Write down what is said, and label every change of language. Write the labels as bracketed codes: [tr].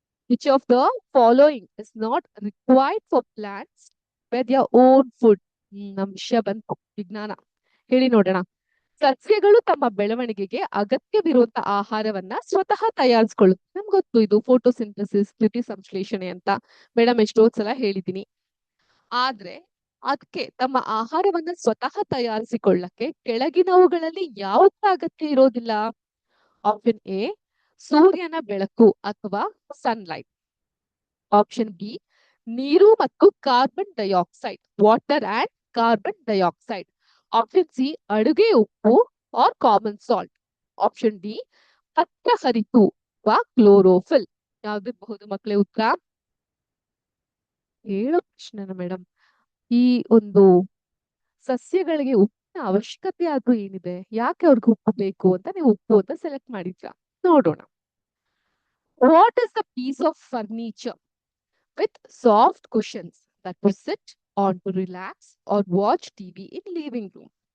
[en] Which of the following is not required for plants with their own food? [kn] ನಮ್ ವಿಷಯ ಬಂತು ವಿಜ್ಞಾನ. ಹೇಳಿ ನೋಡೋಣ. ಸಸ್ಯಗಳು ತಮ್ಮ ಬೆಳವಣಿಗೆಗೆ ಅಗತ್ಯವಿರುವಂತ ಆಹಾರವನ್ನ ಸ್ವತಃ ತಯಾರಿಸ್ಕೊಳ್ಳುತ್ತೆ. ನಮ್ಗೆ ಗೊತ್ತು ಇದು ಫೋಟೋಸಿಂಥಸಿಸ್, ದ್ಯುತಿ ಸಂಶ್ಲೇಷಣೆ ಅಂತ ಮೇಡಮ್ ಎಷ್ಟೊಂದ್ ಸಲ ಹೇಳಿದೀನಿ. ಆದ್ರೆ ಅದಕ್ಕೆ ತಮ್ಮ ಆಹಾರವನ್ನ ಸ್ವತಃ ತಯಾರಿಸಿಕೊಳ್ಳಕ್ಕೆ ಕೆಳಗಿನವುಗಳಲ್ಲಿ ಯಾವುದೇ ಅಗತ್ಯ ಇರೋದಿಲ್ಲ. ಆಪ್ಷನ್ ಎ, ಸೂರ್ಯನ ಬೆಳಕು ಅಥವಾ ಸನ್ಲೈಟ್. ಆಪ್ಷನ್ ಬಿ, ನೀರು ಮತ್ತು carbon dioxide, [en] Water and carbon dioxide. [kn] Option C, ಅಡುಗೆ ಉಪ್ಪು [en] Or common salt. [kn] Option D, ಪತ್ರ ಹರಿತು ಅಥವಾ ಕ್ಲೋರೋಫಿಲ್. ಯಾವ್ದಿರಬಹುದು ಮಕ್ಕಳೇ ಉತ್ತರ? ಹೇಳೋ ಪ್ರಶ್ನೆನ ಮೇಡಮ್. ಈ ಒಂದು ಸಸ್ಯಗಳಿಗೆ ಉಪ್ಪಿನ ಅವಶ್ಯಕತೆ ಆದ್ರೂ ಏನಿದೆ? ಯಾಕೆ ಅವ್ರಿಗೆ ಉಪ್ಪು ಬೇಕು ಅಂತ ನೀವು ಉಪ್ಪು ಅಂತ ಸೆಲೆಕ್ಟ್ ಮಾಡಿದ್ರ? ನೋಡೋಣ. [en] What is the piece of furniture with soft cushions that we sit on to relax or watch TV in living room?